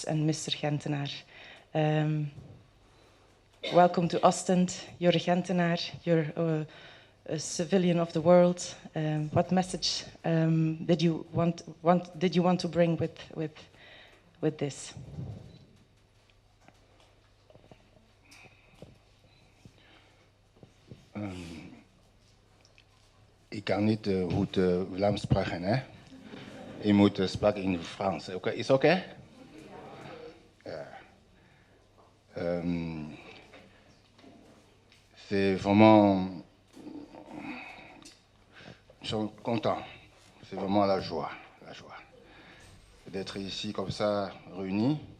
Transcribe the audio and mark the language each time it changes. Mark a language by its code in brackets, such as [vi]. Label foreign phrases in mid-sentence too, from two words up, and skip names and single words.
[en] and Mr. Gentenaar. Welcome to Ostend. You're a Gentenaar. You're a civilian of the world. What message did you want to bring with this? [nl] Ik kan niet goed Vlaams spreken, hè? Je moet spreken in Frans. Okay? Is oké? [fr] C'est vraiment... Je suis content. C'est vraiment la joie d'être ici comme ça, réunis.